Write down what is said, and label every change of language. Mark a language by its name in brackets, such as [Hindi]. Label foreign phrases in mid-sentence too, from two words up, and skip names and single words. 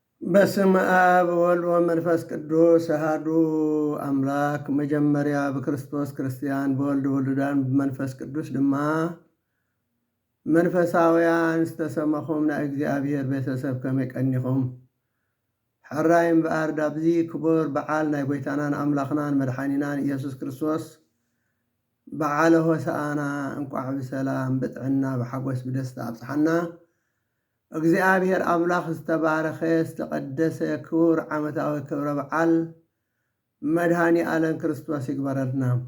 [Geez] በስመ አብ ወወልድ ወመንፈስ ቅዱስ አሐዱ አምላክ። [Tigrinya] መጀመሪያ በክርስቶስ ክርስቲያን በወልድ ውሉዳን በመንፈስ ቅዱስ ድማ መንፈሳውያን ዝተሰመኹም ናይ እግዚአብሔር ቤተሰብ ከመይ ቀኒኹም? ሕራይ እምበኣር ዳብዚ ክቡር በዓል ናይ ጎይታናን አምላኽናን መድሓኒናን ኢየሱስ ክርስቶስ በዓለ ሆሳዕና እንቋዕ ብሰላም ብጥዕና ብሓጎስ ብደስታ ኣብፅሓና። እግዚአብሔር አምላኽ ዝተባረኸ ዝተቀደሰ ክቡር ዓመታዊ ክብረ በዓል መድሃኒ ዓለም ክርስቶስ ይግበረልና።